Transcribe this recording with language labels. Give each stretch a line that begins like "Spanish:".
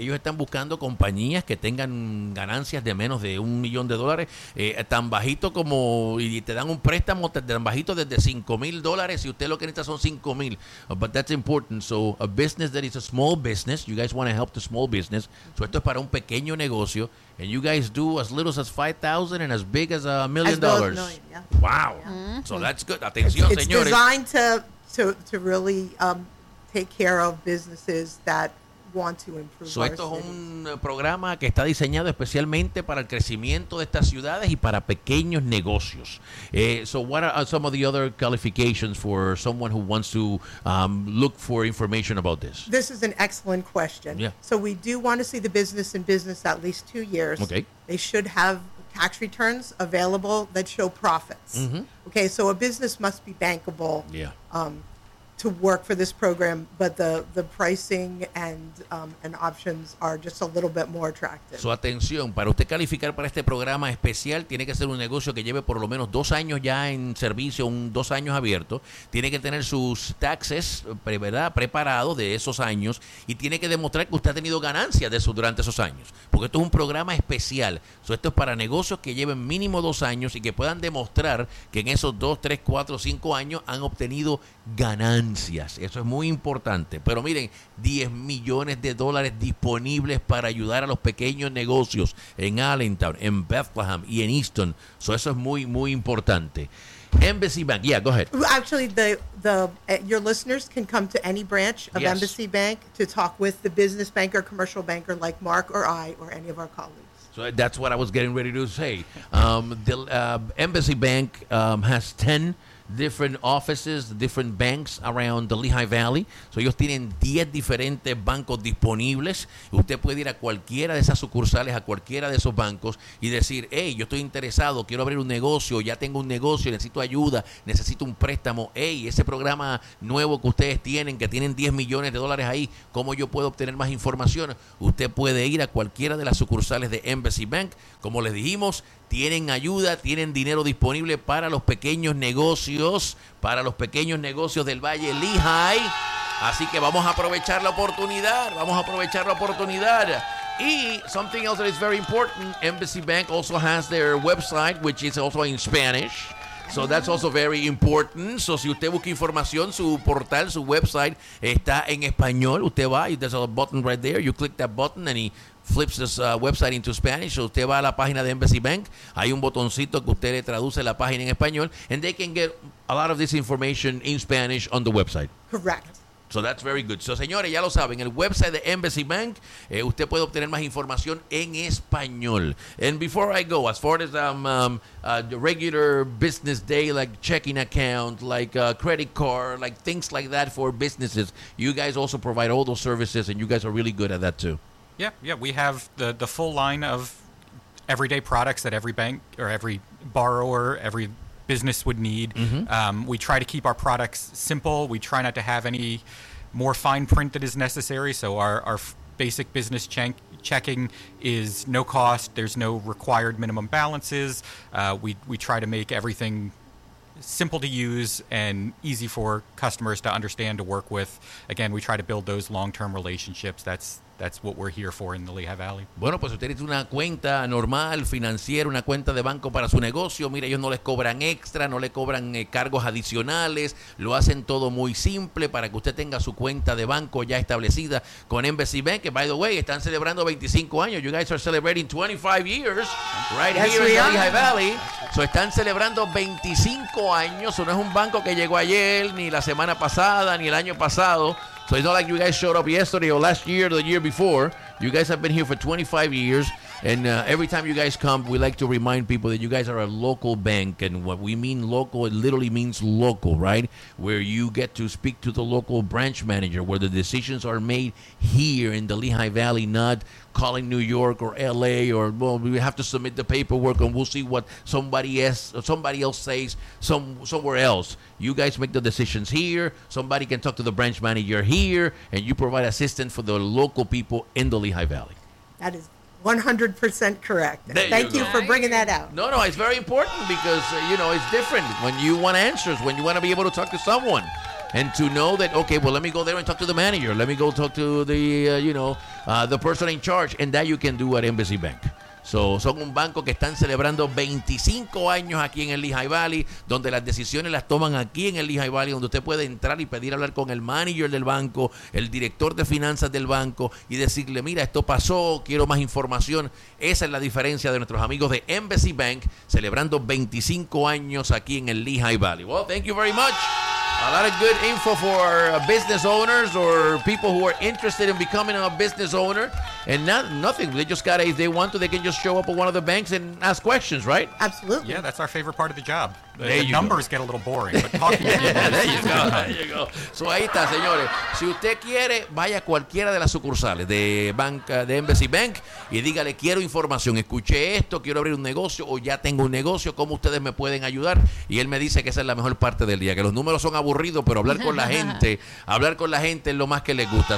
Spanish: Ellos están buscando compañías que tengan ganancias de menos de $1 million, tan bajito como, y te dan un préstamo tan bajito desde $5,000, y usted lo que necesita son $5,000.
English: But that's important. So a business that is a small business, you guys want to help the small business. So
Spanish: esto es para un pequeño negocio.
English: And you guys do as little as $5,000 and as big as $1 million. As well as $1 million, yeah. Wow. Yeah. So that's good.
Spanish: Atención,
English: it's
Spanish: señores.
English: It's designed to to really take care of businesses that want to improve.
Spanish: So esto es un programa que está diseñado especialmente para el crecimiento de estas ciudades y para pequeños negocios.
English: So what are some of the other qualifications for someone who wants to look for information about this? This is an excellent question. Yeah. So we do want to see the business in business at least 2 years. Okay. They should have tax returns available that show profits. Mm-hmm. Okay, so a business must be bankable. Yeah. To work for this program, but the pricing and options are just a little bit more attractive.
Spanish: Su atención, para usted calificar para este programa especial, tiene que ser un negocio que lleve por lo menos 2 años ya en servicio, 2 años abierto. Tiene que tener sus taxes, ¿verdad?, preparados de esos años, y tiene que demostrar que usted ha tenido ganancias de eso durante esos años. Porque esto es un programa especial. So, esto es para negocios que lleven mínimo 2 años y que puedan demostrar que en esos 2, 3, 4, 5 años han obtenido ganancias. Eso es muy importante. Pero miren, 10 millones de dólares disponibles para ayudar a los pequeños negocios en Allentown, en Bethlehem y en Easton. So, eso es muy, muy importante. Embassy Bank.
English: Yeah, go ahead. Actually, your listeners can come to any branch of yes. Embassy Bank to talk with the business banker, commercial banker like Mark or I or any of our colleagues. So that's what I was getting ready to say. The Embassy Bank has 10 different offices, different banks around the Lehigh Valley.
Spanish: So ellos tienen 10 diferentes bancos disponibles. Usted puede ir a cualquiera de esas sucursales, a cualquiera de esos bancos y decir, hey, yo estoy interesado, quiero abrir un negocio, ya tengo un negocio, necesito ayuda, necesito un préstamo. Hey, ese programa nuevo que ustedes tienen, que tienen 10 millones de dólares ahí, ¿cómo yo puedo obtener más información? Usted puede ir a cualquiera de las sucursales de Embassy Bank. Como les dijimos, tienen ayuda, tienen dinero disponible para los pequeños negocios, del Valle Lehigh. Así que vamos a aprovechar la oportunidad,
English: Y something else that is very important, Embassy Bank also has their website, which is also in Spanish. So that's also very important.
Spanish: So si usted busca información, su portal, su website está en español. Usted va,
English: there's a button right there. You click that button and flips this website into Spanish. So
Spanish: usted va a la página de Embassy Bank. Hay un botoncito que usted le traduce la página en español.
English: And they can get a lot of this information in Spanish on the website. Correct. So that's very good.
Spanish: So, señores, ya lo saben, el website de Embassy Bank, usted puede obtener más información en español.
English: And before I go, as far as the regular business day, like checking account, like a credit card, like things like that for businesses, you guys also provide all those services, and you guys are really good at that too. Yeah, we have the full line of everyday products that every bank or every borrower, every business would need. Mm-hmm. We try to keep our products simple. We try not to have any more fine print that is necessary. So our basic business checking is no cost. There's no required minimum balances. We try to make everything simple to use and easy for customers to understand, to work with. Again, we try to build those long-term relationships. That's what we're here for in the Lehigh Valley.
Spanish: Bueno, pues usted tiene una cuenta normal, financiera, una cuenta de banco para su negocio. Mira, ellos no les cobran extra, no le cobran cargos adicionales. Lo hacen todo muy simple para que usted tenga su cuenta de banco ya establecida con Embassy Bank. Que,
English: by the way,
Spanish: están celebrando 25 años.
English: You guys are celebrating 25 years right here in the Lehigh Valley.
Spanish: So están celebrando 25 años. So no es un banco que llegó ayer, ni la semana pasada, ni el año pasado.
English: So it's not like you guys showed up yesterday or last year or the year before. You guys have been here for 25 years. And every time you guys come, we like to remind people that you guys are a local bank. And what we mean local, it literally means local, right? Where you get to speak to the local branch manager, where the decisions are made here in the Lehigh Valley, not calling New York or LA, or, well, we have to submit the paperwork and we'll see what somebody else says somewhere else. You guys make the decisions here. Somebody can talk to the branch manager here, and you provide assistance for the local people in the Lehigh Valley. That is 100% correct. Thank you for bringing that out. No, it's very important because, it's different when you want answers, when you want to be able to talk to someone. And to know that, okay, well, let me go there and talk to the manager. Let me go talk to the, the person in charge. And that you can do at Embassy Bank.
Spanish: So, son un banco que están celebrando 25 años aquí en el Lehigh Valley, donde las decisiones las toman aquí en el Lehigh Valley, donde usted puede entrar y pedir hablar con el manager del banco, el director de finanzas del banco, y decirle, mira, esto pasó, quiero más información. Esa es la diferencia de nuestros amigos de Embassy Bank, celebrando 25 años aquí en el Lehigh Valley.
English: Well, thank you very much. A lot of good info for our business owners or people who are interested in becoming a business owner. And nothing. They just got if they want to, they can just show up at one of the banks and ask questions, right? Absolutely. Yeah, that's our favorite part of the job. The numbers get a little boring, but talking to people. There you go. So
Spanish: ahí está, señores. Si usted quiere, vaya a cualquiera de las sucursales de banca, de Embassy Bank y dígale, quiero información. Escuché esto, quiero abrir un negocio o ya tengo un negocio. ¿Cómo ustedes me pueden ayudar? Y él me dice que esa es la mejor parte del día, que los números son aburridos, pero hablar con la gente, hablar con la gente es lo más que les gusta.